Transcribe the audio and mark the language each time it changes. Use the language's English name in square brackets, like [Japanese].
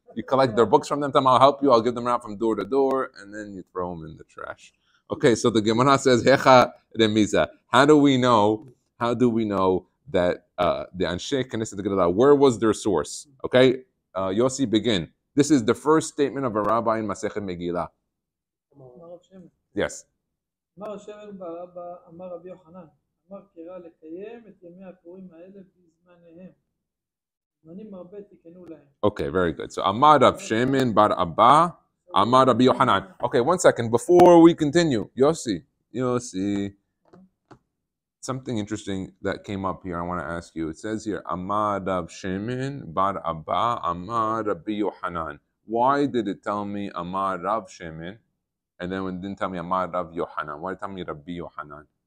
[English] You collect their books from them, tell them, I'll help you. I'll give them out from door to door. And then you throw them in the trash. Okay, so the Gemara says, [Hebrew] Hecha remiza. [English] How do we know that the Anshe Knesset Megillah, where was their source? Okay, Yossi, begin. This is the first statement of a rabbi in Masechet Megillah. Yes. [Hebrew] אמר השמן ברבא, אמר רבי יוחנן, אמר קרא לקיים את ימי הפורים האלה בזמניהם. זמנים הרבה תקנו להם. [English] Okay, very good. So [Hebrew] אמר רב שמן בר אבא, אמר רבי יוחנן. [English] Okay, one second. Before we continue, Yossi, something interesting that came up here I want to ask you. It says here, [Hebrew] אמר רב שמן בר אבא, אמר רבי יוחנן. [English] Why did it tell me [Hebrew] אמר רב שמן? [English] And then when it didn't tell me [Hebrew] Amar Rav Yohanan, [English] why did it tell me Rabbi Yohanan?